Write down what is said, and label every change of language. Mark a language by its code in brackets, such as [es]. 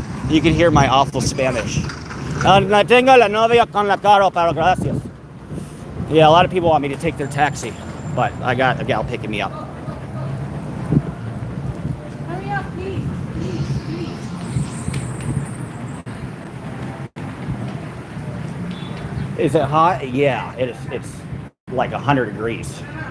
[en] You can hear my awful Spanish. [es] Tengo la novia con la carro, pero gracias. [en] Yeah, a lot of people want me to take their taxi, but I got a gal picking me up. Hurry up, please. Is it hot? Yeah, it is. It's like 100 degrees.